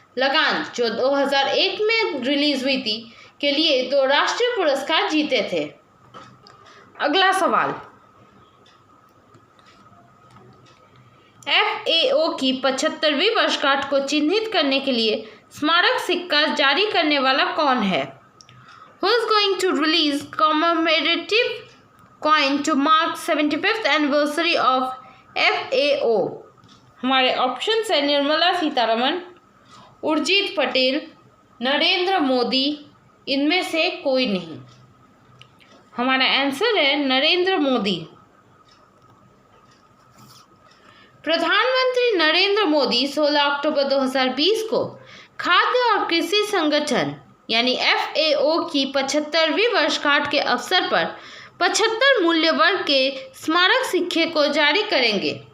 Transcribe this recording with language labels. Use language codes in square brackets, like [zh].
[hi] लगान जो 2001 में रिलीज हुई थी के लिए 2 राष्ट्रीय पुरस्कार जीते थे। अगला सवाल, FAO की 75वीं वर्षगांठ को चिन्हित करने के लिए स्मारक सिक्का जारी करने वाला कौन है? [en] Who is going to release commemorative coin to mark 75th anniversary of FAO? [hi] हमारे ऑप्शन है निर्मला सीतारमण, उर्जित पटेल, नरेंद्र मोदी, इनमें से कोई नहीं। हमारा आंसर है नरेंद्र मोदी। प्रधानमंत्री नरेंद्र मोदी 16 अक्टूबर 2020 को खाद्य और कृषि संगठन यानी FAO की 75वीं वर्षगांठ के अवसर पर 75 मूल्य वर्ग के स्मारक सिक्के को जारी करेंगे।